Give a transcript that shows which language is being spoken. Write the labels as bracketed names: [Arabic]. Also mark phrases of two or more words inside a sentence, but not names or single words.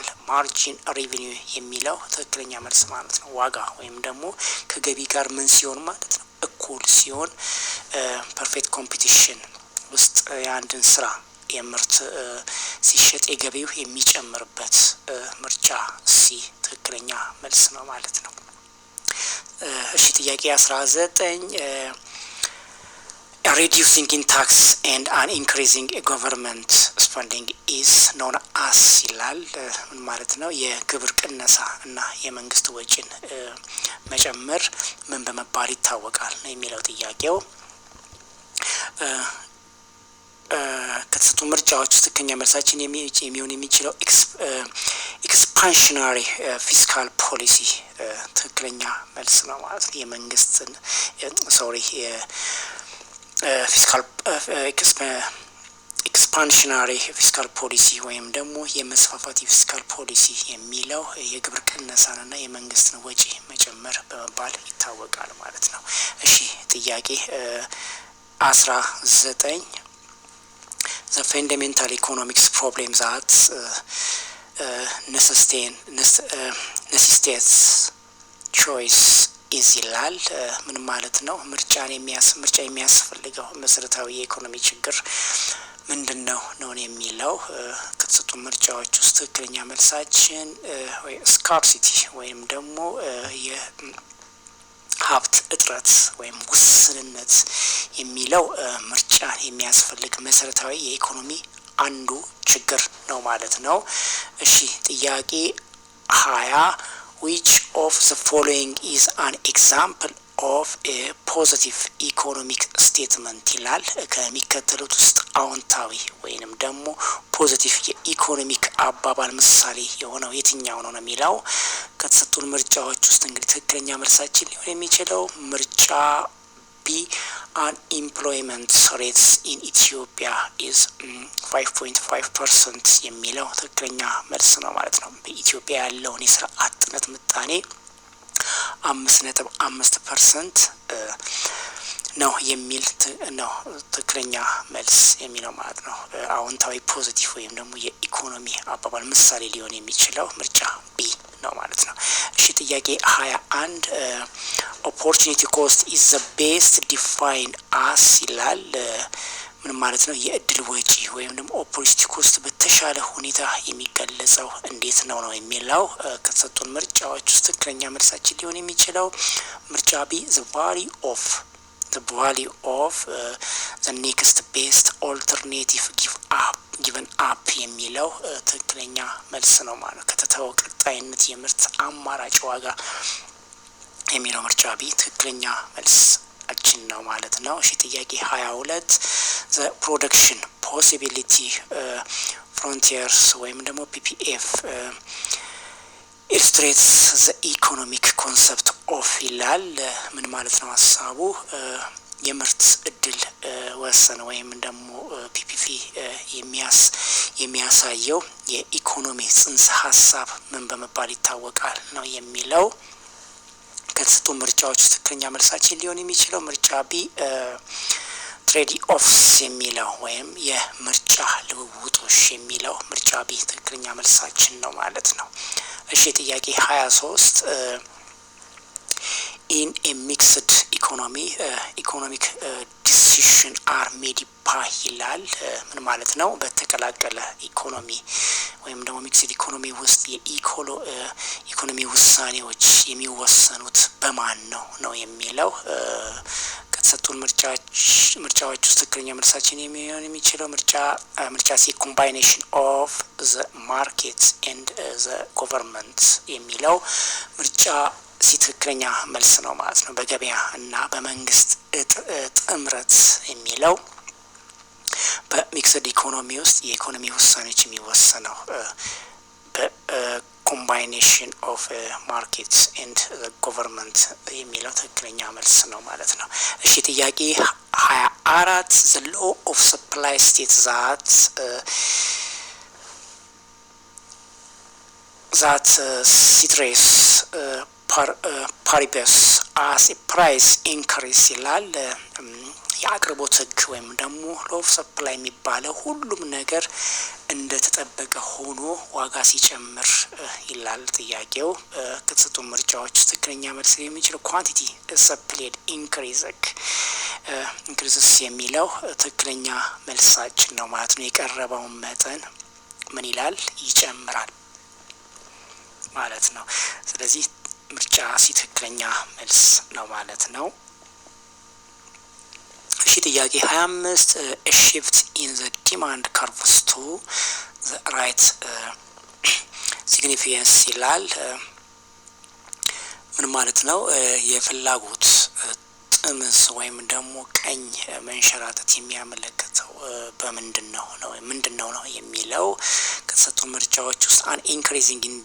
[English] margin revenue [Amharic] የሚለው ትክክለኛ መልስ ማለት ነው። ዋጋ ወይም ደግሞ ከገቢ ጋር ምን ሲሆን ማለት ነው እኩል ሲሆን [English] perfect competition [Amharic] ውስጥ የአንድን ስራ የምርት ሲሸጥ የገቢው የሚጨምርበት ምርጫ ሲ ትክክለኛ መልስ ነው ማለት ነው። እሺ ጥያቄ 19 [English] reducing in tax and an increasing government spending is known as [Amharic] ይላል። ምን ማለት ነው? የግብር ቅነሳ እና የመንግስት ወጪን መጨመር ምን በመባል ይታወቃል ነው የሚለው ጥያቄው። ከተሰጡ ምርጫዎች ውስጥ ትክክለኛ መልሳችን የሚሆን የሚችለው [English] expansionary fiscal policy [Amharic] ትክክለኛ መልስ ነው ማለት ነው። የመንግስትን [English] fiscal expansionary fiscal policy [Amharic] ወይም ደግሞ የመስፋፋት [English] fiscal policy [Amharic] የሚለው የግብር ቅነሳንና የመንግስትን ወጪ መጨመር በመባል ይታወቃል ማለት ነው። እሺ ጥያቄ [English] 19 the fundamental economics problem that necessitates choice is [Amharic] ይላል። ምን ማለት ነው? ምርጫ የሚያስፈልገው መሰረታዊ የኢኮኖሚ ችግር ምንድነው ነው የሚለው። ከተሰጡ ምርጫዎች ውስጥ ትክክለኛ መልሳችን ወይ ስካርሲቲ ወይም ደግሞ የሀብት እጥረት ወይም ውስንነት የሚለው ምርጫን የሚያስፈልግ መሰረታዊ የኢኮኖሚ አንዱ ችግር ነው ማለት ነው። እሺ ጥያቄ 20 [English] which of the following is an example of a positive economic statement [Amharic] ይላል። ከሚከተሉት ውስጥ አዎንታዊ ወይንም ደግሞ ፖዚቲቭ የኢኮኖሚክ አባባል ምሳሌ የሆነው የትኛው ነው የሚለው። ከተሰጡን ምርጫዎች ውስጥ እንግዲህ ትክክለኛ መልሳችን ሊሆን የሚችለው ምርጫ ቢ [English] unemployment rates in Ethiopia is 5.5% [Amharic] የሚለው ትክክለኛ መልስ ነው ማለት ነው። በኢትዮጵያ ያለውን የስራ አጥነት ምጣኔ 5.5% ነው የሚል ነው ትክክለኛ መልስ የሚለው ማለት ነው። አዎንታዊ ፖዚቲቭ ወይም ደግሞ የኢኮኖሚ አባባል ምሳሌ ሊሆን የሚችለው ምርጫ ቢ ነው ማለት ነው። እሺ ጥያቄ 21 [English] opportunity cost is the best defined as [Amharic] ይላል። ምን ማለት ነው? የእድል ወጪ ወይም ደግሞ [English] opportunity cost [Amharic] በተሻለ ሁኔታ የሚገለጸው እንዴት ነው የሚለው። ከተሰጡን ምርጫዎች ውስጥ ትክክለኛ መልሳችን ሊሆን የሚችለው ምርጫ ቢ the [English] value of the next best alternative given up [Amharic] የሚለው ትክክለኛ መልስ ነው ማለት ነው። ከተተወው ቀጣይነት የምርት አማራጭ ዋጋ የሚለው ምርጫ ቢ ትክክለኛ መልሳችን ነው ማለት ነው። እሺ ጥያቄ 22 [English] the production possibility frontiers [Amharic] ወይም ደግሞ [English] PPF illustrates the economic concept of [Amharic] ይላል። ምን ማለት ነው ሀሳቡ? የምርት እድል ወሰን ወይም ደግሞ ፒፒፒ የሚያሳየው የኢኮኖሚ ጽንሰ ሀሳብ ምን በመባል ይታወቃል ነው የሚለው። ከተሰጡ ምርጫዎች ትክክለኛ መልሳችን ሊሆን የሚችለው ምርጫ ቢ [English] trade offs [Amharic] የሚለው ወይም የምርጫ ልውውጦች የሚለው ምርጫ ቢ ትክክለኛ መልሳችን ነው ማለት ነው። እሺ ጥያቄ 23 [English] in a mixed economy economic decision are made by [Amharic] ይላል። ምን ማለት ነው? በተቀላቀለ ኢኮኖሚ ወይም ደግሞ [English] mixed economy [Amharic] ውስጥ የኢኮኖሚ ውሳኔዎች የሚወሰኑት በማን ነው የሚለው። ከተሰጡን ምርጫዎች ውስጥ ትክክለኛ መልሳችን የሚሆን የሚችለው ምርጫ ሲ [English] combination of the market and the government [Amharic] የሚለው ምርጫ ሲ ትክክለኛ መልስ ነው ማለት ነው። በገበያ እና በመንግስት ጥምረት የሚለው በሚክስድ ኢኮኖሚ ውስጥ የኢኮኖሚ ውሳኔዎች የሚወሰነው [English] combination of markets and government [Amharic] የሚለው ትክክለኛ መልስ ነው ማለት ነው። እሺ ጥያቄ 24 [English] the law of supply states that citrus paribus as price increase [Amharic] ይላል። የአቅርቦት ህግ ወይም ደግሞ [English] law supply [Amharic] የሚባለው ሁሉም ነገር እንደተጠበቀ ሆኖ ዋጋ ሲጨምር ይላል ጥያቄው። ከተሰጡ ምርጫዎች ትክክለኛ መልስ የሚችለው [English] quantity supplied [Amharic] ኢንክሪዝስ የሚለው ትክክለኛ መልሳችን ነው ማለት ነው። የቀረበውን መጠን ምን ይላል? ይጨምራል ማለት ነው። ስለዚህ ምርጫ ሲ ትክክለኛ መልስ ነው ማለት ነው። እሺ ጥያቄ 25 [English] a shift in the demand curves to the right significance [Amharic] ይላል። ምን ማለት ነው? የፍላጎት ጥምስ ወይም ደግሞ ቀኝ መንሸራተት የሚያመለክተው በምንድነው ነው የሚለው ከተሰጡ ምርጫዎች ውስጥ [English] an increasing in